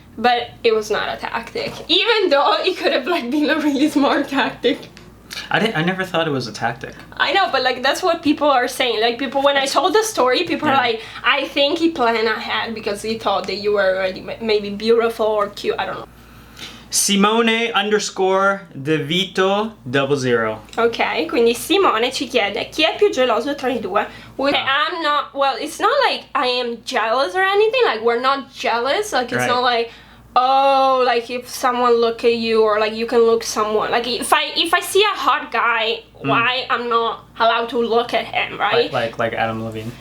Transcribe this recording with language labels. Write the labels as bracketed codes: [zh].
[en] But it was not a tactic, even though it could have like been a really smart tactic. I never thought it was a tactic. I know, but like that's what people are saying. Like people, when I told the story, people are like, I think he planned ahead because he thought that you were already maybe beautiful or cute. I don't know. Simone _DeVito 00. [it] Ok, quindi Simone ci chiede chi è più geloso tra i due. [en] I'm not, well, it's not like I am jealous or anything. Like we're not jealous. Like it's not like, oh, like if someone look at you or like you can look someone. Like if I see a hot guy, why I'm not allowed to look at him, right? Like Adam Levine.